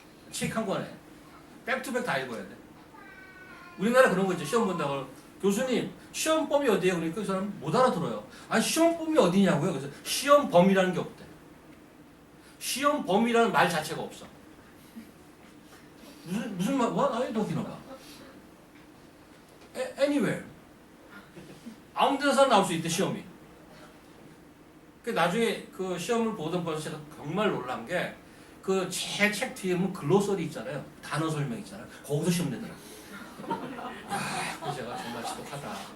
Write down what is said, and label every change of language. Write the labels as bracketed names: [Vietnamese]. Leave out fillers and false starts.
[Korean] 책 한 권에 백투백 다 읽어야 돼. 우리나라 그런 거 있죠. 시험 본다고 교수님 시험범위 어디에요? 그러니까 그 사람 못 알아들어요. 아니 시험범위 어디냐고요? 그래서 시험범위라는 게 없대. 시험범위라는 말 자체가 없어. 무슨 말? [English] What are you talking about? Anywhere. [Korean] 아무 데서 나올 수 있대 시험이. 그 나중에 그 시험을 보던 벌써 제가 정말 놀란 게 그 제 책 뒤에 보면 글로서리 있잖아요. 단어 설명 있잖아요. 거기서 시험 내더라. 그 제가 정말 지독하다.